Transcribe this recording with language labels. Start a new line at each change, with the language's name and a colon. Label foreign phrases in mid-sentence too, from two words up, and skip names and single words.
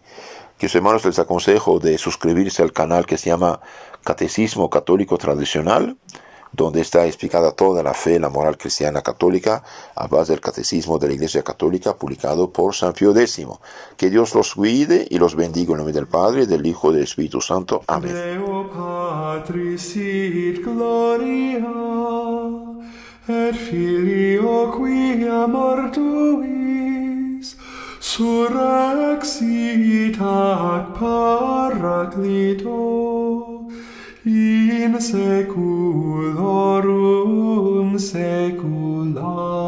Spanish: Queridos hermanos, les aconsejo de suscribirse al canal que se llama Catecismo Católico Tradicional, donde está explicada toda la fe, la moral cristiana católica, a base del Catecismo de la Iglesia Católica, publicado por San Pío X. Que Dios los cuide y los bendiga en nombre del Padre, del Hijo y del Espíritu Santo. Amén.
Latin: Deo Patris sit gloria, et Filio quia mortuis surrexit ac Paraclito in saeculorum saecula.